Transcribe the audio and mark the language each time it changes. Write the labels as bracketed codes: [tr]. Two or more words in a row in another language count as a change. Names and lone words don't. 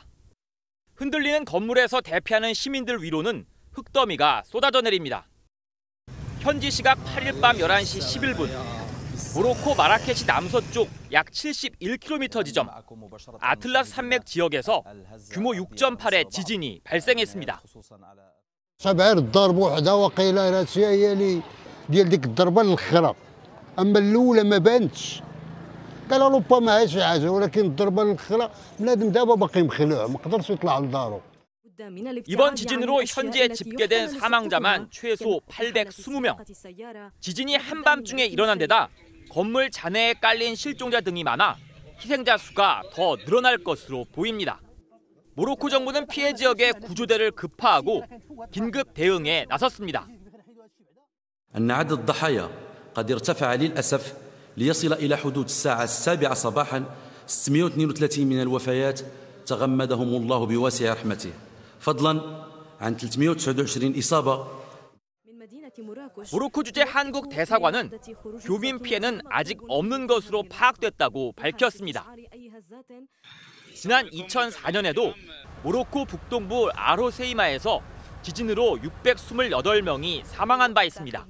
[ko] 흔들리는 건물에서 대피하는 시민들 위로는 흙더미가 쏟아져 내립니다. 현지 시각 8일 밤 11시 11분, 모로코 마라케시 남서쪽 약 71km 지점 아틀라스 산맥 지역에서 규모 6.8의 지진이 발생했습니다. [ar] قال ربما هيش حاجه ولكن الضربه الاخرى بنادم دابا باقي مخلوع ما قدرش يطلع لدارو. [ko] 이번 지진으로 현재 집계된 사망자만 최소 820명. 지진이 한밤중에 일어난 데다 건물 잔해에 깔린 실종자 등이 많아 희생자 수가 더 늘어날 것으로 보입니다. 모로코 정부는 피해 지역에 구조대를 급파하고 긴급 대응에 나섰습니다. [ar] ليصل إلى حدود الساعة 7 صباحا 632 من الوفيات تغمدهم الله بواسع رحمته فضلا عن 329 إصابة. [ko] 모로코 주재 한국 대사관은 교민 피해는 아직 없는 것으로 파악됐다고 밝혔습니다. 지난 2004년에도 모로코 북동부 아로세이마에서 지진으로 628명이 사망한 바 있습니다.